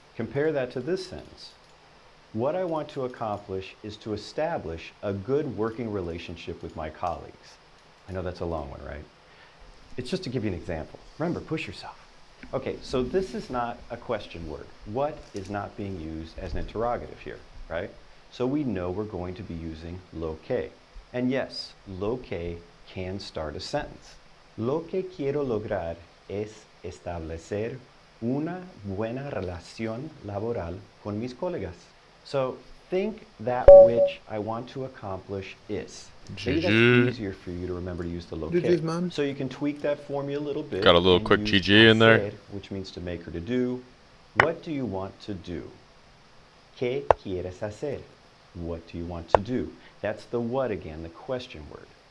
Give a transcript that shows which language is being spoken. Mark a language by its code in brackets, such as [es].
[en] Compare that to this sentence. What I want to accomplish is to establish a good working relationship with my colleagues. I know that's a long one, right? It's just to give you an example. Remember, push yourself. Okay, so this is not a question word. What is not being used as an interrogative here, right? So we know we're going to be using lo que. And yes, lo que can start a sentence. [es] Lo que quiero lograr es establecer una buena relación laboral con mis colegas. [en] So think that which I want to accomplish is. Maybe that's easier for you to remember to use the lo que. So you can tweak that formula a little bit. Got a little quick GG in there. Which means to make or to do. What do you want to do? [es] ¿Qué quieres hacer? [en] What do you want to do? That's the what again, the question word.